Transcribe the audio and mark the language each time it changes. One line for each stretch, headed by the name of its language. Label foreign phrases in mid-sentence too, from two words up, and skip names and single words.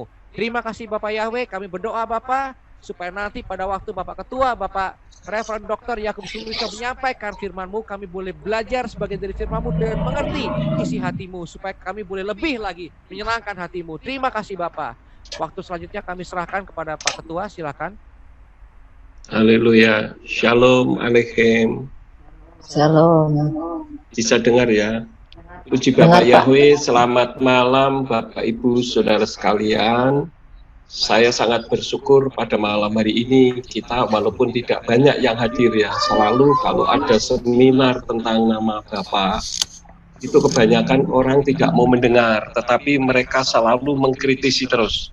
Indonesian: Terima kasih Bapak Yahweh, kami berdoa Bapak supaya nanti pada waktu Bapak Ketua, Bapak Reverend Dr. Yakub Sulistyo menyampaikan firman-Mu, kami boleh belajar sebagai dari firman-Mu dan mengerti isi hati-Mu, supaya kami boleh lebih lagi menyenangkan hati-Mu. Terima kasih Bapak. Waktu selanjutnya kami serahkan kepada Pak Ketua, silakan. Haleluya.
Hebrew: Shalom Aleichem.
Indonesian: Shalom. Bisa dengar ya? Puji Bapak Yahweh, selamat malam Bapak Ibu Saudara sekalian. Saya sangat bersyukur pada malam hari ini kita walaupun tidak banyak yang hadir ya, selalu kalau ada seminar tentang nama Bapa, itu kebanyakan orang tidak mau mendengar, tetapi mereka selalu mengkritisi terus.